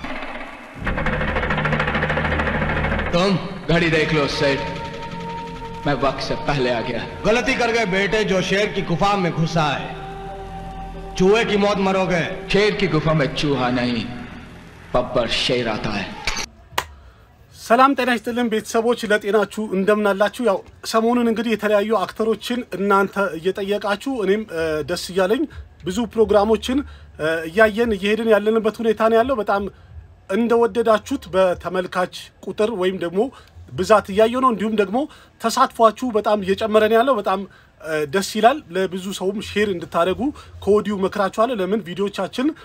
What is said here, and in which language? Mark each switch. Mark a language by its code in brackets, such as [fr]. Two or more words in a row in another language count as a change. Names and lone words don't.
[hi] तुम घड़ी देख लो सेठ मैं वक्त से पहले आ गया गलती कर गए बेटे जो शेर की गुफा में घुसा है चूहे की मौत मरोगे शेर की गुफा में चूहा नहीं बब्बर शेर आता है [am] ሰላም ጤና ይስጥልን ቤተሰቦች ለጤናችሁ እንደምናላችሁ ያው ሰሞኑን እንግዲህ የተለያዩ አክተሮችን እናንተ እየጠየቃችሁ እኔም ደስ ይያለኝ ብዙ ፕሮግራሞችን እየሄድን ያለንበት ሁኔታ ነው ያለው በጣም እንደወደዳችሁት በተመልካች ቁጥር ወይም ደግሞ ብዛት እያየው ነው እንዲሁም ደግሞ ተሳትፏችሁ በጣም እየጨመረ ነው ያለው በጣም ደስ ይላል ለብዙ ሰውም ሼር እንድታደርጉ ኮዲው መክራችኋለሁ ለምን ቪዲዮቻችን